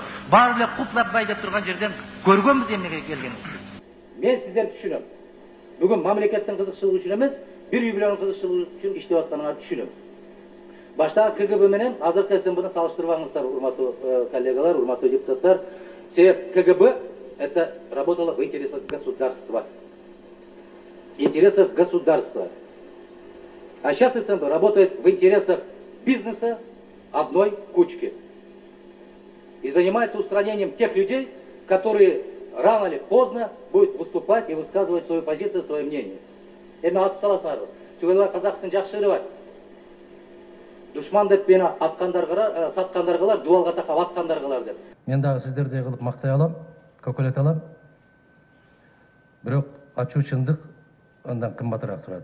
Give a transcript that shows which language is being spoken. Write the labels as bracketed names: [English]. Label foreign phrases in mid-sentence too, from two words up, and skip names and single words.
[Kyrgyz] Баары эле куплап деп турган жерден көргөнбүз эмнеге келгенин. Мен сиздерди түшүнөм. Бүгүн мамлекеттин кызыкчылыгы үчүн эмес, бир үй бүлөнүн кызыкчылыгы үчүн иштеп атканыңарды түшүнөм. Баштагы КГБ менен азыркы СМБны салыштырбаңыздар, урматтуу коллегалар, урматтуу депутаттар. [Russian] Себеп КГБ это работало в интересах государства. Интересах государства. А сейчас СМБ работает в интересах бизнеса одной кучки. И занимается устранением тех людей, которые рано или поздно будут выступать и высказывать свою позицию, свое мнение. [Kyrgyz] Эми атып саласыңар. Түгелбай казактын жакшы ыры бар. Душман деп мени аткандарга, саткандаргалар, дуалга такап аткандаргалар деп. Мен дагы сиздердей кылып мактай алам, көкөлөт алам. Бирок ачуу чындык андан кымбатыраак турат.